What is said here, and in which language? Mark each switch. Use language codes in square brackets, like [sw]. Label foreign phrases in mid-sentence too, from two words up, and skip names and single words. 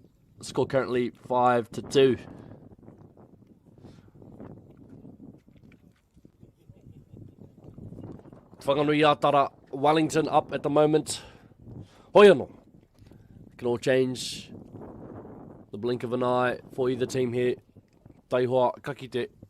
[en] Score currently 5-2. Whanganui-a-Tara, Wellington up at the moment. Hoiano. Can all change the blink of an eye for either team here. [mi] Taihoa Kakite.